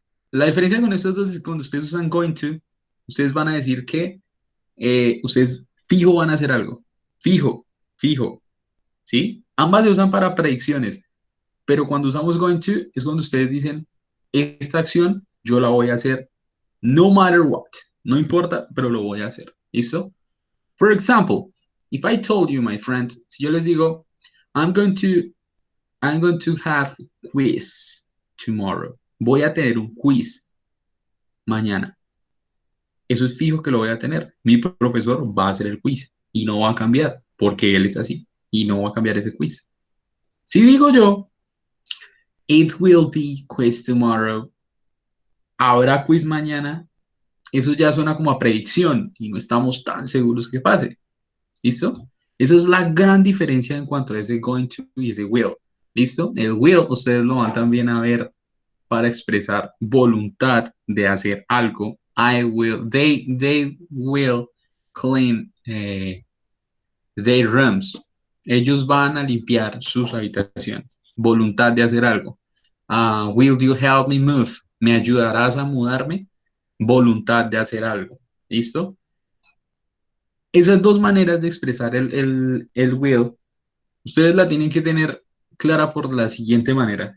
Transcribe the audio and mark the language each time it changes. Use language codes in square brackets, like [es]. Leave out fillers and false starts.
[es] La diferencia con estos dos es que cuando ustedes usan [en] going to, [es] ustedes van a decir que ustedes fijo van a hacer algo. Fijo, fijo, ¿sí? Ambas se usan para predicciones, pero cuando usamos [en] going to [es] es cuando ustedes dicen, esta acción yo la voy a hacer [en] no matter what. [es] No importa, pero lo voy a hacer. ¿Listo? [en] For example, if I told you, my friends, [es] si yo les digo, [en] I'm going to, I'm going to have quiz tomorrow. [es] Voy a tener un quiz mañana. Eso es fijo que lo voy a tener. Mi profesor va a hacer el quiz y no va a cambiar porque él es así y no va a cambiar ese quiz. Si digo yo, [en] it will be quiz tomorrow, [es] habrá quiz mañana, eso ya suena como a predicción y no estamos tan seguros que pase. ¿Listo? Esa es la gran diferencia en cuanto a ese going to y ese will. ¿Listo? El will ustedes lo van también a ver para expresar voluntad de hacer algo. [en] They will clean their rooms. [es] Ellos van a limpiar sus habitaciones. Voluntad de hacer algo. [en] Will you help me move? [es] ¿Me ayudarás a mudarme? Voluntad de hacer algo. ¿Listo? Esas dos maneras de expresar el will, ustedes la tienen que tener clara por la siguiente manera.